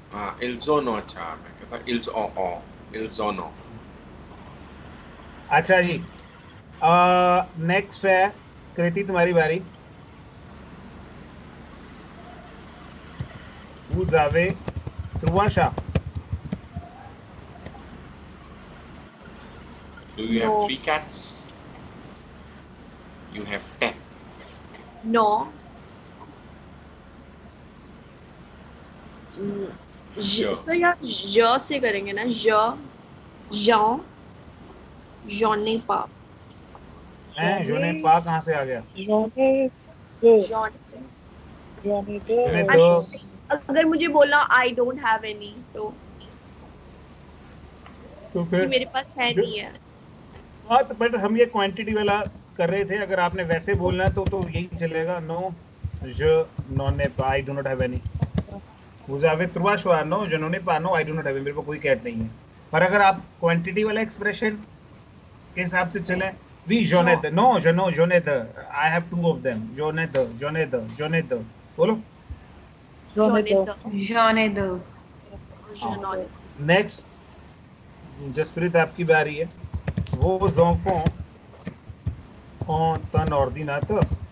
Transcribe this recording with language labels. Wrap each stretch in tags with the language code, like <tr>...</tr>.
<hi>हाँ,</hi> <fr>ils en ont</fr> <hi>अच्छा, मैं कहता</hi> <fr>ils ont en. Ils en ont.</fr> <hi>अच्छा जी, नेक्स्ट है कृति, तुम्हारी बारी।</hi> <fr>Vous avez trois chats.</fr> <en>Do you have no, 3 cats? You have 10. no. Sure.</en> <hi>Sir यार ज से करेंगे ना, ज, jean,</hi> <fr>j'en ai pas,</fr> <hi>हैं, जो ने पा कहाँ से आ गया।</hi> <fr>J'en ai deux. j'en J'en ai</fr> <hi>जो ने</hi> <fr>deux.</fr> <hi>दो, अगर मुझे बोलना</hi> <en>I don't have any,</en> <hi>तो तो कि फिर मेरे पास है नहीं है। हाँ, तो बट हम ये क्वांटिटी वाला कर रहे थे, अगर आपने वैसे बोलना है तो यही चलेगा।</hi> <en>no,</en> <fr>je n'en ai pas,</fr> <en>I do not have any.</en> <fr>Vous avez trois choix, no, je n'en ai pas, no,</fr> <en>I do not have any,</en> <hi>मेरे को कोई कैट नहीं है। पर अगर आप क्वांटिटी वाला एक्सप्रेशन के हिसाब से चलें, we</hi> <fr>j'en ai deux, नो, je no, j'en ai deux,</fr> <en>I have two of them,</en> <fr>j'en ai deux, j'en ai deux, j'en ai deux,</fr> <hi>बोलो।</hi> <fr>J'en ai j'en ai deux. deux, j'en ai deux। je n'en ai</fr> <hi>next, Jasprit आपकी बारी है।</hi> <fr>वो enfants ont un ordinateur,</fr>